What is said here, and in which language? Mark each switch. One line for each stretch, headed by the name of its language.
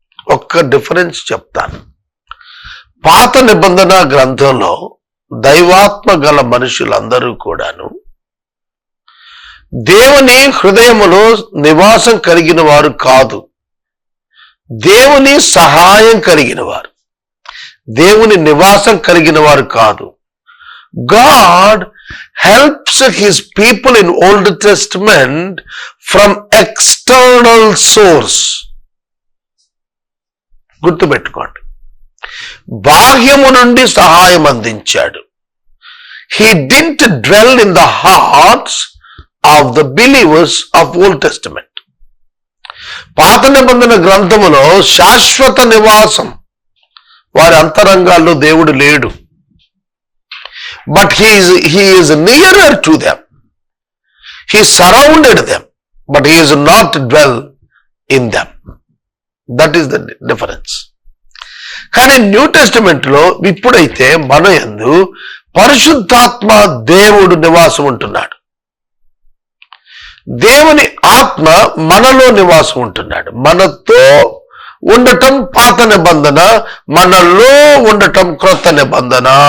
Telugu: ఒక్క డిఫరెన్స్ చెప్తాను. పాత నిబంధన గ్రంథంలో దైవాత్మ గల మనుషులందరూ కూడాను దేవుని హృదయములో నివాసం కలిగిన వారు కాదు, దేవుని సహాయం కలిగిన వారు, దేవుని నివాసం కలిగిన వారు కాదు.
English: God helps his people in Old Testament from external source.
Telugu: గుర్తుపెట్టుకోండి, బాహ్యము నుండి సహాయం అందించాడు.
English: He didn't dwell in the hearts of the believers of Old Testament.
Telugu: పాత నిబంధన గ్రంథములో శాశ్వత నివాసం వారి అంతరంగాల్లో దేవుడు లేడు.
English: But he is nearer to them. He surrounded them, but he is not dwell in them. That is the difference.
Telugu: కానీ new testament లో ఇప్పుడైతే మన యందు పరిశుద్ధాత్మ దేవుడు నివాసం ఉంటున్నాడు. దేవుని ఆత్మ మనలో నివాసం ఉంటున్నాడు. మనతో ఉండటం పాత నిబంధన, మనలో ఉండటం క్రొత్త నిబంధన.